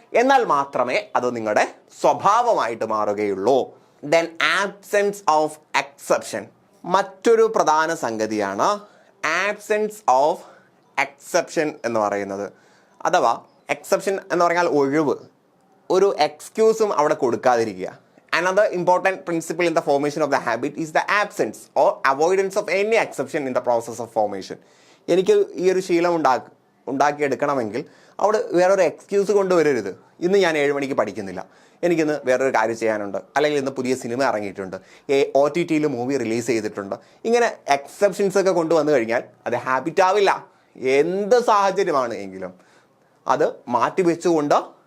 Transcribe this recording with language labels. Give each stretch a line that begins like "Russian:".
Malayalam: എന്നാൽ മാത്രമേ അത് നിങ്ങളുടെ സ്വഭാവമായിട്ട് മാറുകയുള്ളൂ.
English: Then absence of exception.
Malayalam: മറ്റൊരു പ്രധാന സംഗതിയാണ് ആബ്സെൻസ് ഓഫ് എക്സെപ്ഷൻ എന്ന് പറയുന്നത്. അഥവാ എക്സെപ്ഷൻ എന്ന് പറഞ്ഞാൽ ഒഴിവ്, ഒരു എക്സ്ക്യൂസും അവിടെ കൊടുക്കാതിരിക്കുക.
English: Another important principle in the formation of the habit is the absence or avoidance of any exception in the process of formation.
Malayalam: എനിക്ക് ഈ ഒരു ശീലം ഉണ്ടാക്കിയെടുക്കണമെങ്കിൽ അവിടെ വേറൊരു എക്സ്ക്യൂസ് കൊണ്ടുവരരുത്. ഇന്ന് ഞാൻ 7 മണിക്ക് പഠിക്കുന്നില്ല, എനിക്കിന്ന് വേറൊരു കാര്യം ചെയ്യാനുണ്ട്, അല്ലെങ്കിൽ ഇന്ന് പുതിയ സിനിമ ഇറങ്ങിയിട്ടുണ്ട്, OTTയിൽ മൂവി റിലീസ് ചെയ്തിട്ടുണ്ട്. ഇങ്ങനെ എക്സെപ്ഷൻസ് ഒക്കെ കൊണ്ടുവന്നു കഴിഞ്ഞാൽ അത് ഹാബിറ്റ് ആവില്ല. എന്ത് സാഹചര്യമാണ് എങ്കിലും അത് മാറ്റിവെച്ചുകൊണ്ട്